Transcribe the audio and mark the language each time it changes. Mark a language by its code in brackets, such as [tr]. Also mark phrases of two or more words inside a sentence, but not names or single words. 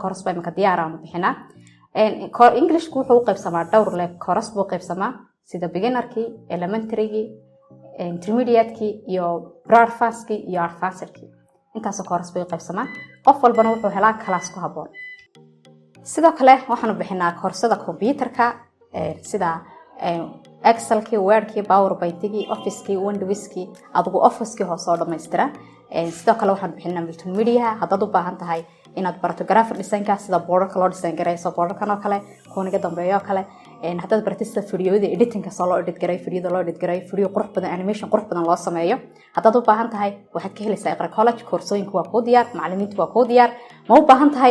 [so] koors bay marka diyaar ah bixina Ingiriisku wuxuu u qaybsamaa dhowr level koors buu qaybsamaa sida beginnerki elementary-gi intermediate-ki iyo advanced-ki iyo advanced-ki intaas koors bay qaybsamaa qof walbana wuxuu helaa class ku haboon sidoo kale waxaan bixinaa koorsada computerka sida Excel-ki, Word-ki, PowerPoint-ki, Office-ki, Windows-ki, adigu Office-ki hoos oo dhameystiran sidoo kale waxaan bixinaa multimedia haddaad u baahan tahay inaad barato [en] graphic design-ka [so] sida board-ka loo design gareeyo board-kan oo kale kooniga dambeeyo kale haddaad baratid sida video-da editing-ka soo loo edit gareeyo video-da loo edit gareeyo video qurux badan animation qurux badan loo sameeyo haddaad u baahan tahay waxaad ka helaysaa Iqra College koorsooyinku waa ku diyaar macallimiintu waa ku diyaar ma u baahan tahay